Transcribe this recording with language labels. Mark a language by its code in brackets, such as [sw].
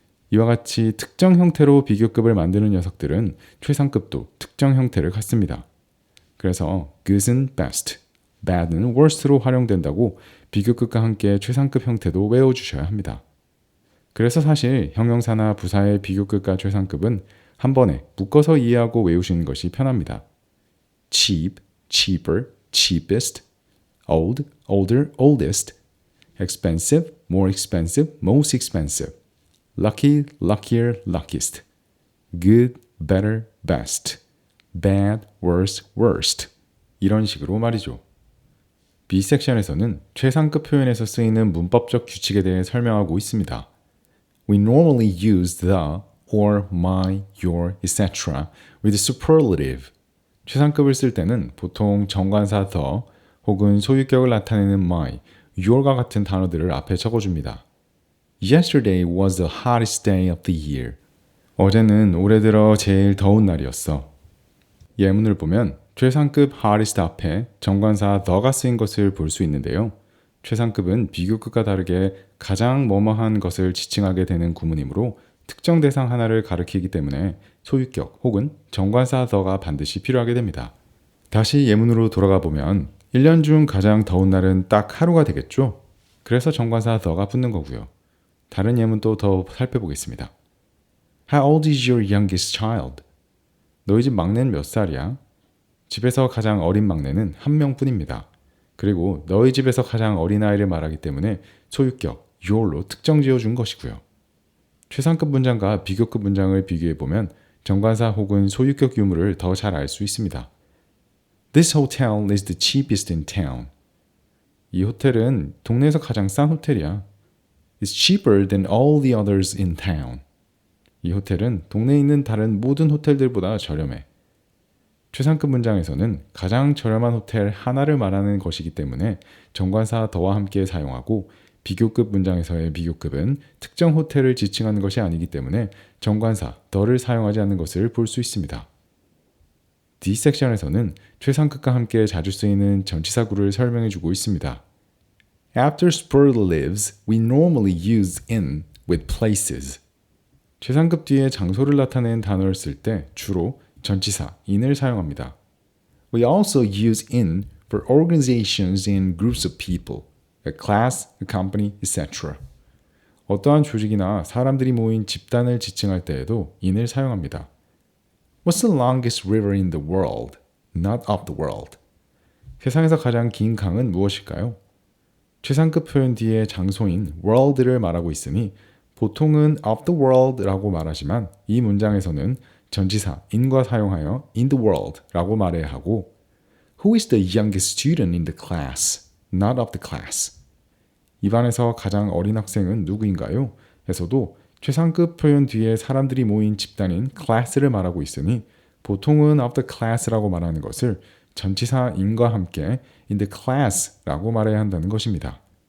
[ko] 이와 같이 특정 형태로 비교급을 만드는 녀석들은 최상급도 특정 형태를 갖습니다. 그래서 good은 best, bad는 worst로 활용된다고 비교급과 함께 최상급 형태도 외워주셔야 합니다. 그래서 사실 형용사나 부사의 비교급과 최상급은 한 번에 묶어서 이해하고 외우시는 것이 편합니다. [en] cheap, cheaper, cheapest, old, older, oldest, expensive, more expensive, most expensive, lucky, luckier, luckiest, good, better, best, bad, worse, worst [ko] 이런 식으로 말이죠. B 섹션에서는 최상급 표현에서 쓰이는 문법적 규칙에 대해 설명하고 있습니다. [en] We normally use the, or, my, your, etc. with superlative. [ko] 최상급을 쓸 때는 보통 정관사 the 혹은 소유격을 나타내는 my, your과 같은 단어들을 앞에 적어줍니다. [en] Yesterday was the hottest day of the year. [ko] 어제는 올해 들어 제일 더운 날이었어. 예문을 보면 최상급 hottest 앞에 정관사 the가 쓰인 것을 볼 수 있는데요. 최상급은 비교급과 다르게 가장 뭐뭐한 것을 지칭하게 되는 구문이므로 특정 대상 하나를 가리키기 때문에 소유격 혹은 정관사 the가 반드시 필요하게 됩니다. 다시 예문으로 돌아가 보면 1년 중 가장 더운 날은 딱 하루가 되겠죠? 그래서 정관사 the가 붙는 거고요. 다른 예문도 더 살펴보겠습니다. [en] How old is your youngest child? [ko] 너희 집 막내는 몇 살이야? 집에서 가장 어린 막내는 한 명뿐입니다. 그리고 너희 집에서 가장 어린 아이를 말하기 때문에 소유격 your로 특정 지어준 것이고요. 최상급 문장과 비교급 문장을 비교해보면 정관사 혹은 소유격 유무를 더 잘 알 수 있습니다. [en] This hotel is the cheapest in town. [ko] 이 호텔은 동네에서 가장 싼 호텔이야. [en] It's cheaper than all the others in town. [ko] 이 호텔은 동네에 있는 다른 모든 호텔들보다 저렴해. 최상급 문장에서는 가장 저렴한 호텔 하나를 말하는 것이기 때문에 정관사 the와 함께 사용하고 비교급 문장에서의 비교급은 특정 호텔을 지칭하는 것이 아니기 때문에 정관사 the를 사용하지 않는 것을 볼 수 있습니다. D 섹션에서는 최상급과 함께 자주 쓰이는 전치사구를 설명해주고 있습니다. [en] After superlatives, we normally use in with places. [ko] 최상급 뒤에 장소를 나타낸 단어를 쓸 때 주로 전치사 in을 사용합니다. [en] We also use in for organizations and groups of people, a class, a company, etc. [ko] 어떠한 조직이나 사람들이 모인 집단을 지칭할 때에도 in을 사용합니다. [en] What's the longest river in the world? Not of the world. [ko] 세상에서 가장 긴 강은 무엇일까요? 최상급 표현 뒤에 장소인 world를 말하고 있으니 보통은 of the world라고 말하지만 이 문장에서는 전치사 in과 사용하여 in the world 라고 말해야 하고 [en] Who is the youngest student in the class? Not of the class. [ko] 이 반에서 가장 어린 학생은 누구인가요? 에서도 최상급 표현 뒤에 사람들이 모인 집단인 class를 말하고 있으니 보통은 of the class라고 말하는 것을 전치사 in과 함께 in the class라고 말해야 한다는 것입니다.